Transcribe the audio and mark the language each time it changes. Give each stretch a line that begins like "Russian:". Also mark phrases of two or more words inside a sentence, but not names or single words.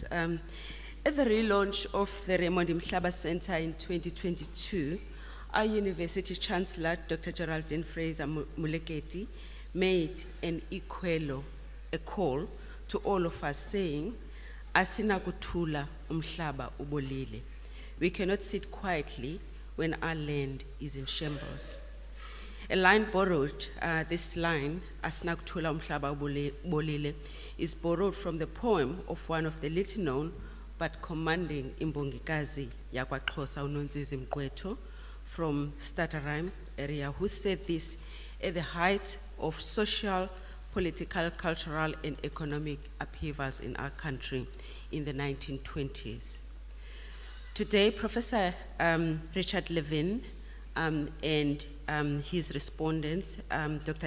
English: At the relaunch of the Raymond Mhlaba Center in 2022, our University Chancellor, Dr. Geraldine Fraser-Moleketi, made an a call to all of us saying,
Xhosa: "Asina kuthula umhlaba ubolile."
English: We cannot sit quietly when our land is in shambles. A line borrowed, this line,
Xhosa: "Asina kuthula umhlaba ubolile,"
English: is borrowed from the poem of one of the little known but commanding
Xhosa: imbongikazi yakwaXhosa
English: uNontsizi Mgqwetho from Stutterheim area, who said this at the height of social, political, cultural, and economic upheavals in our country in the 1920s. Today, Professor Richard Levin and his respondents, Dr.